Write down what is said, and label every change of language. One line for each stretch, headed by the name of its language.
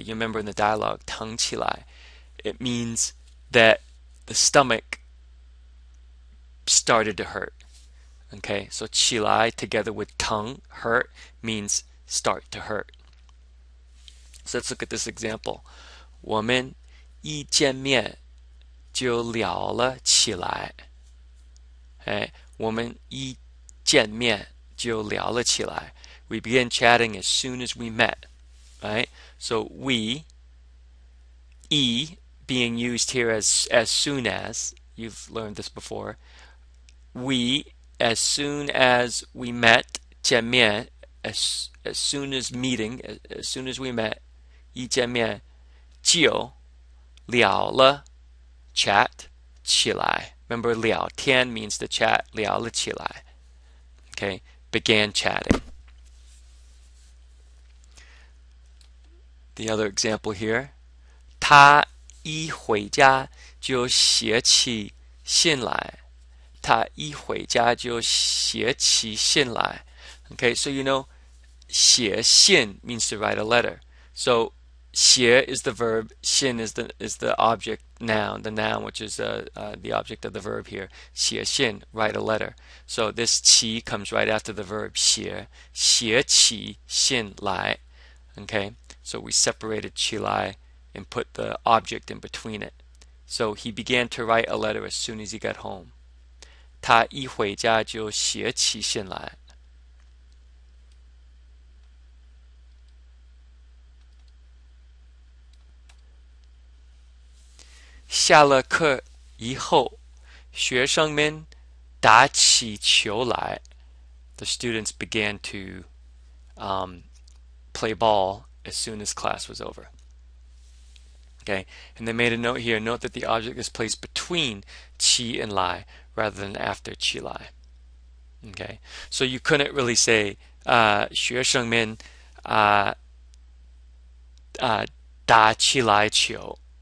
English: You remember in the dialogue,
Chinese: 疼起来.
English: It means that the stomach started to hurt. Okay, so 起来 together with 疼, hurt, means start to hurt. So let's look at this example.
Chinese: 我们一见面就聊了起来. Okay, 我们一见面就聊了起来.
English: We began chatting as soon as we met. Right? So we, e, being used here as soon as, you've learned this before. We, as soon as we met, 见面, as soon as meeting, as soon as we met,
Chinese: 一见面就聊了
English: chat 起来. Remember, 聊天 means to chat,
Chinese: 聊了起来.
English: Okay, began chatting. The other example here,
Chinese: 他一回家就写起信来. 他一回家就写起信来.
English: Okay, so you know, 写信 means to write a letter. So 写 is the verb, 信 is the object noun, the noun which is the object of the verb here. 写信, write a letter. So this 起 comes right after the verb 写,
Chinese: 写起信来.
English: Okay, so we separated 起来 and put the object in between it. So he began to write a letter as soon as he got home.
Chinese: 他一回家就写起信来. 下了课以后，学生们打起球来.
English: The students began to play ball as soon as class was over. Okay, and they made a note here. Note that the object is placed between 起 and 来 rather than after 起来. Okay, so you couldn't really say
Chinese: 学生们打起来球.